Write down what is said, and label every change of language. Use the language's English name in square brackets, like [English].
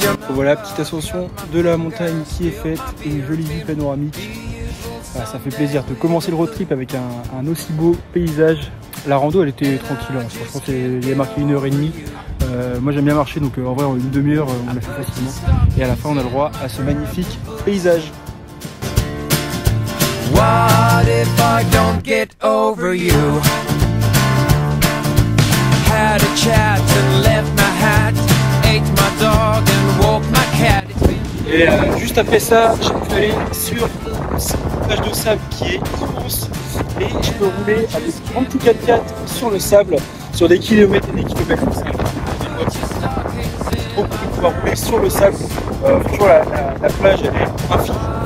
[French] Voilà, petite ascension de la montagne qui est faite, une jolie vue panoramique. Ah, ça fait plaisir de commencer le road trip avec un aussi beau paysage. La rando elle était tranquille, hein. Franchement il y a marqué 1h30. Moi j'aime bien marcher, donc en vrai en une demi-heure on l'a fait facilement. Et à la fin on a le droit à ce magnifique paysage. [English] What if I don't get over you? Had a chat and left my hat, ate my dog and walked my cat. [French] Et juste après ça, j'ai pu aller sur cette plage de sable qui est immense et je peux rouler avec un petit 4x4 sur le sable, sur des kilomètres et des kilomètres de sable. C'est trop cool de pouvoir rouler sur le sable. Franchement, la plage elle est infinie.